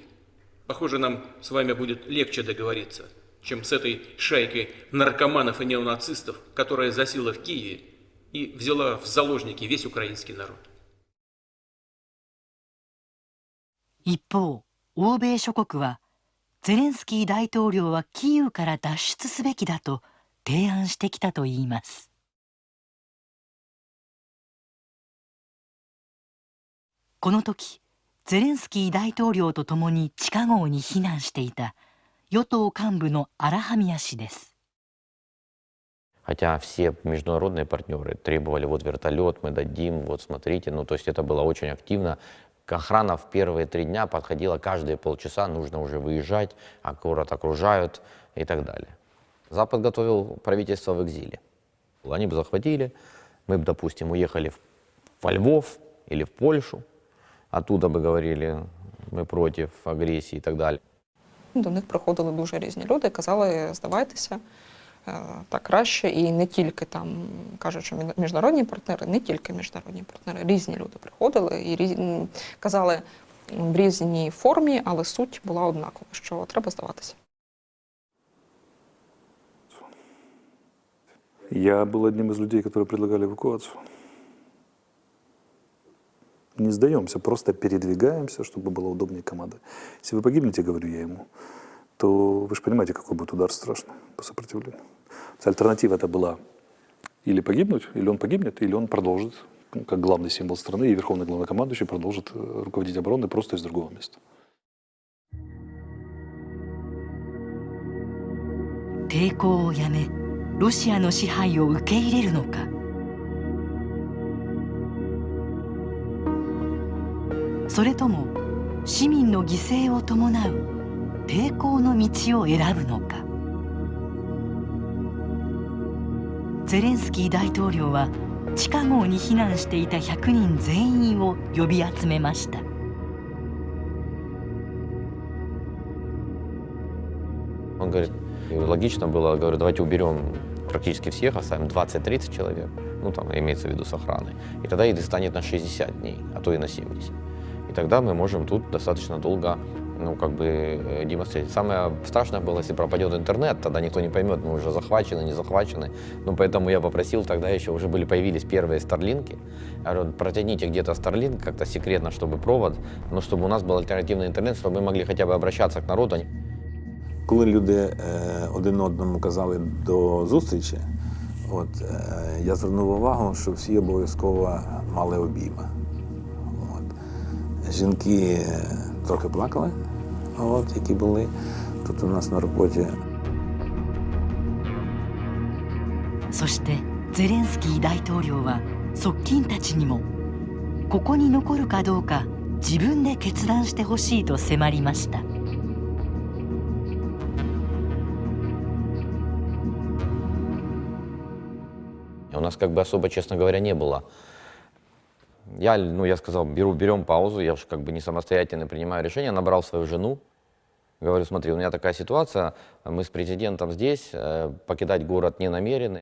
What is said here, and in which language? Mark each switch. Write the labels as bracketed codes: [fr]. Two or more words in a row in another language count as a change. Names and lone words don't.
[ru] Похоже, нам с вами будет легче договориться, чем с этой шайкой наркоманов и неонацистов, которая засела в Киеве и взяла в заложники весь украинский народ. [ja] 一方、欧米諸国はゼレンスキー大統領はキーウから脱出すべきだと提案してきたといいます。この時、ゼレンスキー大統領と共に地下壕に避難していた与党幹部のアラハミア氏です。 [ru] Хотя все международные партнеры требовали, вот вертолет мы дадим, вот смотрите, ну то есть это было очень активно. Охрана в первые 3 дня подходила каждые полчаса, нужно уже выезжать, город окружают и так далее. Запад готовил правительство в экзиле. Они бы захватили, мы бы, допустим, уехали во Львов или в Польшу, оттуда бы говорили, мы против агрессии и так далее. [uk] До них приходили дуже різні люди, казали, здавайтеся, так краще, і не тільки там, кажуть, що міжнародні партнери, не тільки міжнародні партнери, різні люди приходили і казали в різній формі, але суть була однакова, що треба здаватися. [ru] Я был одним из людей, которые предлагали эвакуацию. Не сдаемся, просто передвигаемся, чтобы было удобнее команды. Если вы погибнете, говорю я ему, то вы же понимаете, какой будет удар страшный по сопротивлению. Альтернатива это была или погибнуть, или он погибнет, или он продолжит, как главный символ страны и верховный главнокомандующий продолжит руководить обороной просто из другого места. [ja] 抵抗をやめ、ロシアの支配を受け入れるのか。それとも市民の犠牲を伴う抵抗の道を選ぶのか。ゼレンスキー大統領は地下壕に避難していた100人全員を呼び集めました。 [ru] Он говорит, логично было, говорю, давайте уберем практически всех, оставим 20-30 человек, ну там имеется в виду с охраной, и тогда еды станет на 60 дней, а то и на 70. И тогда мы можем тут достаточно долго, ну, как бы, демонстрировать. Самое страшное было, если пропадет интернет, тогда никто не поймет, мы уже захвачены, не захвачены. Ну, поэтому я попросил, тогда еще уже появились первые старлинки. Я говорю, протяните где-то старлинк как-то секретно, чтобы провод, но чтобы у нас был альтернативный интернет, чтобы мы могли хотя бы обращаться к народу. [uk] Коли люди один одному казали до зустрічі, я звернув увагу, що всі обов'язково мали обійми. Жінки трохи плакали, які були тут у нас на роботі. [ja] そしてゼレンスキー大統領は側近たちにもここに残るかどうか自分で決断してほしいと迫りました。 [ru] У нас как бы особо, честно говоря, не было. Я сказал, берем паузу, я же как бы не самостоятельно принимаю решение, набрал свою жену, говорю, смотри, у меня такая ситуация, мы с президентом здесь, покидать город не намерены.